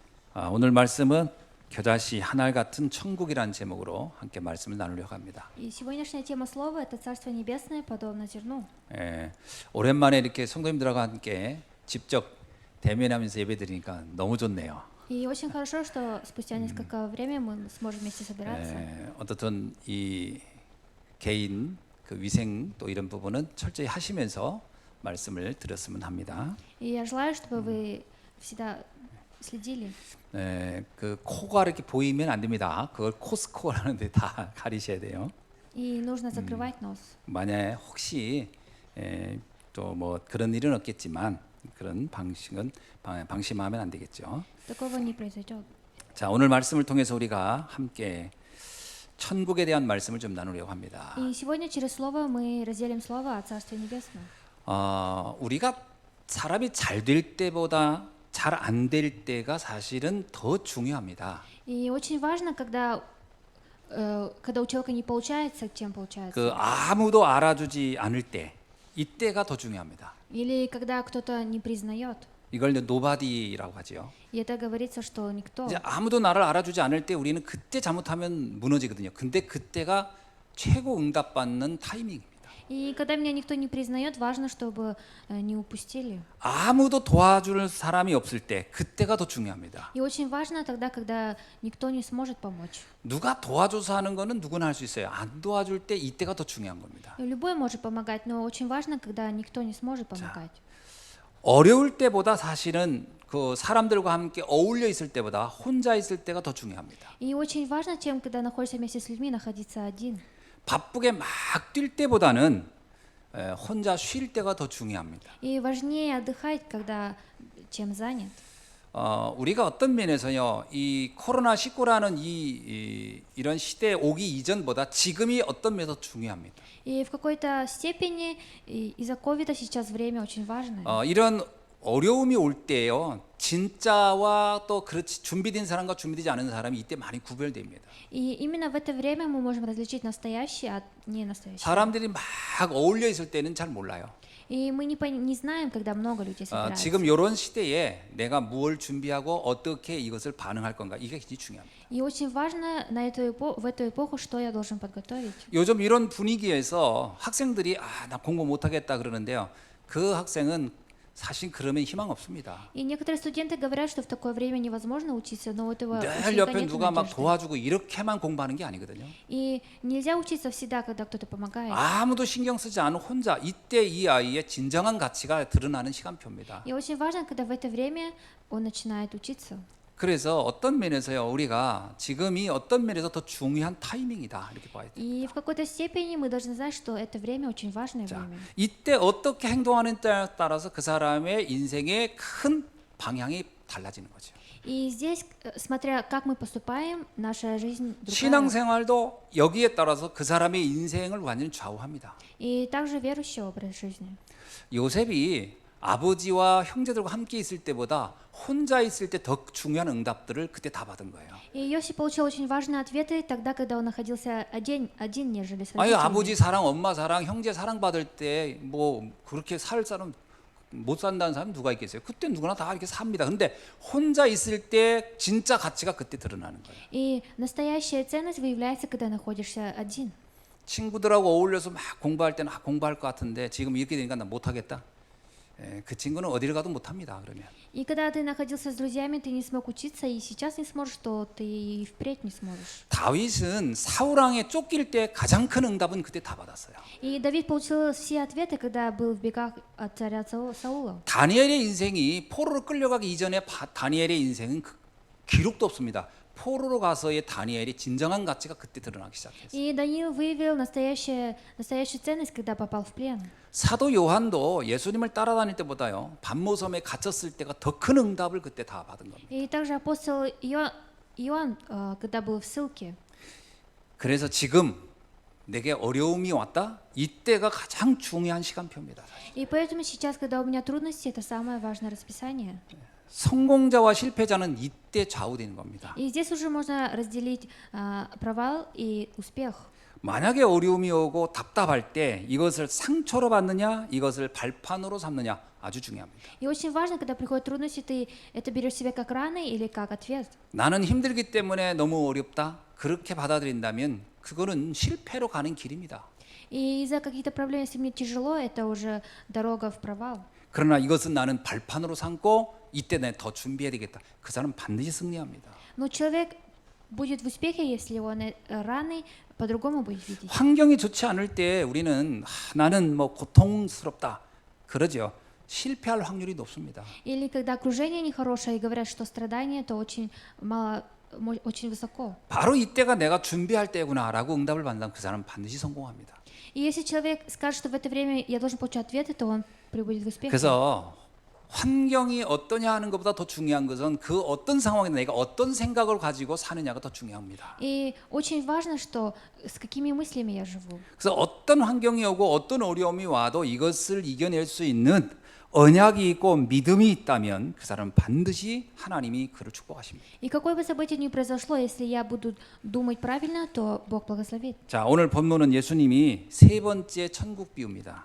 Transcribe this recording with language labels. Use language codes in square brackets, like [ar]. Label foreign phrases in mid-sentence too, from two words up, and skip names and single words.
[ko] 오늘 말씀은 겨자씨 하늘 같은 천국이라는 제목으로 함께 말씀을 나누려고 합니다. [ru] И сегодняшняя тема слова – это Царство Небесное, подобно зерну. [ko] 오랜만에 이렇게 성도님들하고 함께 직접 대면하면서 예배드리니까 너무 좋네요. [ru] И очень хорошо, что спустя несколько времени мы сможем вместе собираться. [ko] 어떻든 이 개인 그 위생 또 이런 부분은 철저히 하시면서 말씀을 드렸으면 합니다. [ru] И я желаю, чтобы вы всегда следили. [ko] 그 코가 이렇게 보이면 안 됩니다. 그걸 코스코라는데 다 가리셔야 돼요. [ru] И нужно закрывать нос. [ko] 만약에 혹시 또 뭐 그런 일은 없겠지만 그런 방심하면 안 되겠죠. [ru] Такого не произойдет. [ko] 자, 오늘 말씀을 통해서 우리가 함께 천국에 대한 말씀을 좀 나누려고 합니다. [ru] И сегодня через слово мы разделим слово о Царстве Небесном. [ko] 우리가 사람이 잘 될 때보다 잘 안 될 때가 사실은 더 중요합니다. [ru] И очень важно, когда у человека не получается, чем получается. [ko] 그 아무도 알아주지 않을 때, 이때가 더 중요합니다. [ru] Или когда кто-то не признает. [ko] 이걸 nobody라고 하지요. [ru] И это говорится, что никто. [ko] 이제 아무도 나를 알아주지 않을 때 우리는 그때 잘못하면 무너지거든요. 근데 그때가 최고 응답받는 타이밍입니다. [ru] И когда меня никто не признает, важно, чтобы не упустили. [ko] 아무도 도와줄 사람이 없을 때 그때가 더 중요합니다. [ru] И очень важно тогда, когда никто не сможет помочь. [ko] 누가 도와줘서 하는 거는 누구나 할 수 있어요. 안 도와줄 때 이때가 더 중요한 겁니다. [ru] И любой может помогать, но очень важно, когда никто не сможет помогать. [ko] 어려울 때보다 사실은 그 사람들과 함께 어울려 있을 때보다 혼자 있을 때가 더 중요합니다. [ru] И очень важно, чем когда находишься вместе с людьми, находиться один. [ko] 바쁘게 막 뛸 때보다는 혼자 쉴 때가 더 중요합니다. [ru] И важнее отдыхать, когда чем занят. [ko] 우리가 어떤 면에서요, 이 코로나 19라는 이런 시대에 오기 이전보다 지금이 어떤 면에서 중요합니다. [ru] И в какой-то степени из-за ковида сейчас время очень важное. [ko] 이런 어려움이 올 때요, 진짜와 또 그렇지 준비된 사람과 준비되지 않은 사람이 이때 많이 구별됩니다. [ru] И именно в это время мы можем различить настоящее от ненастоящего. [ko] 사람들이 막 어울려 있을 때는 잘 몰라요. [ru] И мы не знаем, когда много людей собираются. [ko] 지금 이런 시대에 내가 무엇을 준비하고 어떻게 이것을 반응할 건가, 이게 굉장히 중요합니다. [ru] И очень важно в эту эпоху, что я должен подготовить. [ko] 요즘 이런 분위기에서 학생들이 나 공부 못하겠다 그러는데요. 그 학생은 사실 그러면 희망 없습니다. [ru] И некоторые студенты говорят, что в такое время невозможно учиться, но у этого [ko] 늘 [ru] ученика [ko] 옆에 [ru] нет [ko] 누가 막 [ru] надежды. [ko] 도와주고 이렇게만 공부하는 게 아니거든요. [ru] И нельзя учиться всегда, когда кто-то помогает. [ko] 아무도 신경 쓰지 않은 혼자, 이때 이 아이의 진정한 가치가 드러나는 시간표입니다. [ru] И очень важно, когда в это время он начинает учиться. [ko] 그래서 어떤 면에서요, 우리가 지금이 어떤 면에서 더 중요한 타이밍이다 이렇게 봐야 돼요. [ru] И в какой-то степени мы должны знать, что это время очень важное [ko] 자, [ru] время. [ko] 이때 어떻게 행동하느냐에 따라서 그 사람의 인생의 큰 방향이 달라지는 거죠. [ru] И здесь, смотря как мы поступаем, наша жизнь другая. [ko] 신앙생활도 여기에 따라서 그 사람의 인생을 완전히 좌우합니다. [ru] И также верующий образ жизни. [ko] 요셉이 아버지와 형제들과 함께 있을 때보다 혼자 있을 때 더 중요한 응답들을 그때 다 받은 거예요. [ru] И Иосиф получил очень важные ответы тогда, когда он находился один, нежели с [ko] 아니, [ru] родителями. [ko] 아버지 사랑, 엄마 사랑, 형제 사랑 받을 때 뭐 그렇게 살 사람 못 산다는 사람 누가 있겠어요? 그때 누구나 다 이렇게 삽니다. 근데 혼자 있을 때 진짜 가치가 그때 드러나는 거예요. [ru] И настоящая ценность выявляется, когда находишься один. [ko] 친구들하고 어울려서 막 공부할 때는 공부할 것 같은데 지금 이렇게 되니까 나 못하겠다. 그 친구는 어디를 가도 못합니다. 그러면. [ru] И когда ты находился с друзьями, ты не смог учиться, и сейчас не сможешь, то ты и впредь не сможешь. [ko] 다윗은 사울 왕에 쫓길 때 가장 큰 응답은 그때 다 받았어요. [ru] И Давид получил все ответы, когда был в бегах от царя Саула. [ko] 다니엘의 인생이 포로로 끌려가기 이전에 다니엘의 인생은 기록도 없습니다. 포로로 가서의 다니엘의 진정한 가치가 그때 드러나기 시작했어요. [ru] И Даниил выявил настоящую ценность, когда попал в плен. [ko] 사도 요한도 예수님을 따라다닐 때보다요, 반모섬에 갇혔을 때가 더 큰 응답을 그때 다 받은 겁니다. [ru] И также апостол Иоанн, когда был в ссылке. [ko] 그래서 지금 내게 어려움이 왔다? 이때가 가장 중요한 시간표입니다. 사실. [ru] И поэтому сейчас, когда у меня трудности, это самое важное расписание. [ko] 성공자와 실패자는 이때 좌우되는 겁니다. [ru] И здесь уже можно разделить провал и успех. [ko] 만약에 어려움이 오고 답답할 때 이것을 상처로 받느냐, 이것을 발판으로 삼느냐 아주 중요합니다. [ru] И очень важно, когда приходят трудности, ты это берешь себе как раны или как ответ. [ko] 나는 힘들기 때문에 너무 어렵다. 그렇게 받아들인다면 그거는 실패로 가는 길입니다. [ru] И из-за каких-то проблем, если мне тяжело, это уже дорога в провал. [ko] 그러나 이것은 나는 발판으로 삼고 이때 내가 더 준비해야 되겠다. 그 사람은 반드시 승리합니다. [ru] Но человек будет в успехе, если он раны по-другому будет видеть. [ko] 환경이 좋지 않을 때 우리는 나는 뭐 고통스럽다. 그러죠. 실패할 확률이 높습니다. [ru] Или когда окружение нехорошее и говорят, что страдания, то очень мало, очень высоко. [ko] 바로 이때가 내가 준비할 때구나라고 응답을 받는다면 그 사람은 반드시 성공합니다. [ru] И если человек скажет, что в это время я должен получать ответы, то он прибудет в успех. [ko] 그래서 환경이 어떠냐 하는 것보다 더 중요한 것은 그 어떤 상황에 내가 어떤 생각을 가지고 사느냐가 더 중요합니다. [ru] И очень важно, что с какими мыслями я живу. [ko] 그래서 어떤 환경이 오고 어떤 어려움이 와도 이것을 이겨낼 수 있는 언약이 있고 믿음이 있다면 그 사람은 반드시 하나님이 그를 축복하십니다. [ru] И какое бы событие ни произошло, если я буду думать правильно, то Бог благословит. [ko] 자, 오늘 본문은 예수님이 세 번째 천국 비유입니다.